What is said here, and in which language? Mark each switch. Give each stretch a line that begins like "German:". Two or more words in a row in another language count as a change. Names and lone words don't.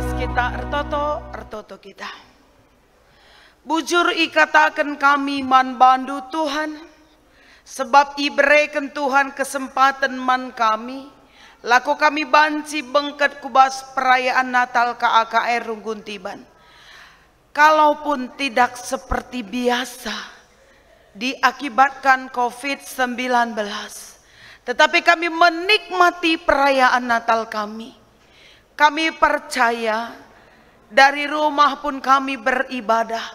Batak Karo: kita ertoto kita. Bujur ikatakan kami man bandu Tuhan, sebab iberikan Tuhan kesempatan man kami, laku kami banci bengket kubas
Indonesian: perayaan Natal
Batak Karo: KAKR Runggun Tiban.
Indonesian: Kalaupun tidak seperti biasa, diakibatkan COVID-19, tetapi kami menikmati perayaan Natal kami. Kami percaya dari rumah pun kami beribadah.